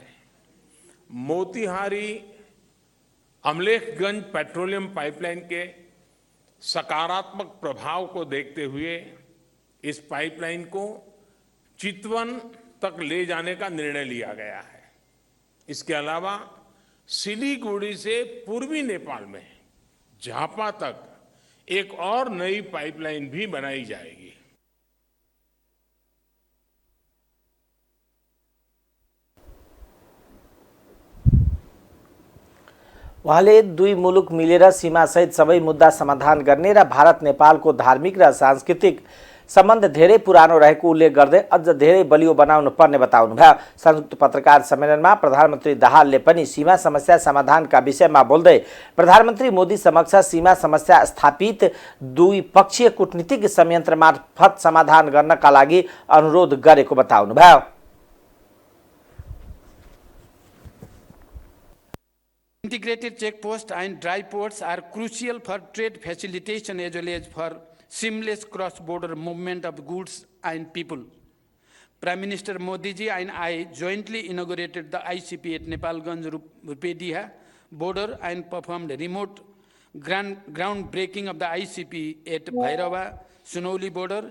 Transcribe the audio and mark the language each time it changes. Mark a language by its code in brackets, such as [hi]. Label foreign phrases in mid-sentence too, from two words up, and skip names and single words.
[hi] मोतीहारी अमलेखगंज पेट्रोलियम पाइपलाइन के सकारात्मक प्रभाव को देखते हुए इस पाइपलाइन को चितवन तक ले जाने का निर्णय लिया गया है। इसके अलावा सिलीगुड़ी से पूर्वी नेपाल में झापा तक एक और नई पाइपलाइन भी बनाई जाएगी। [ne] उहाँले दुई मुलुक मिलेर सीमासहित सबै मुद्दा समाधान गर्ने र भारत नेपालको धार्मिक र सांस्कृतिक सम्बन्ध धेरै पुरानो रहेको उल्लेख गर्दै अझ धेरै बलियो बनाउनु पर्ने बताउनुभयो। संयुक्त पत्रकार सम्मेलनमा प्रधानमन्त्री दाहालले पनि सीमा समस्या समाधानका विषयमा बोल्दै प्रधानमन्त्री मोदी समक्ष सीमा समस्या स्थापित द्विपक्षीय कूटनीतिक संयन्त्र मार्फत समाधान गर्नका लागि अनुरोध गरेको बताउनुभयो। [en] Integrated checkposts and dry ports are crucial for trade facilitation as well as for seamless cross-border movement of goods and people. Prime Minister Modi ji and I jointly inaugurated the ICP at Nepalganj Rupediha border and performed remote groundbreaking of the ICP at Bhairava Sunauli border.